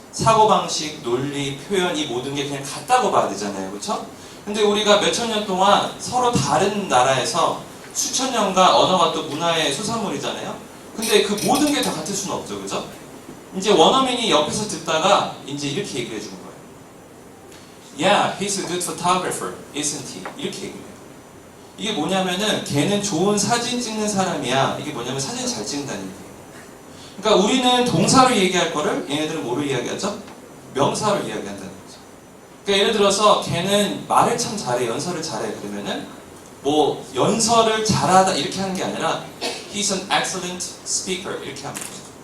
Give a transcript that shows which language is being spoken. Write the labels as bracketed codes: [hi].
[ko] 사고방식, 논리, 표현 이 모든 게 그냥 같다고 봐야 되잖아요, 그렇죠? 근데 우리가 몇천 년 동안 서로 다른 나라에서 수천 년간 언어가 또 문화의 수산물이잖아요. 근데 그 모든 게 다 같을 수는 없죠, 그죠? 이제 원어민이 옆에서 듣다가 이제 이렇게 얘기해 주는 거예요. [en] Yeah, he's a good photographer, isn't he? [ko] 이렇게 얘기해요. 이게 뭐냐면은 걔는 좋은 사진 찍는 사람이야. 이게 뭐냐면 사진 잘 찍는다는 얘기예요. 그러니까 우리는 동사로 얘기할 거를 얘네들은 뭐로 이야기하죠? 명사로 이야기한다는 거죠. 그러니까 예를 들어서 걔는 말을 참 잘해, 연설을 잘해. 그러면은 뭐 연설을 잘하다 이렇게 하는 게 아니라 [en] He's an excellent speaker [ko] 이렇게 하면 되죠.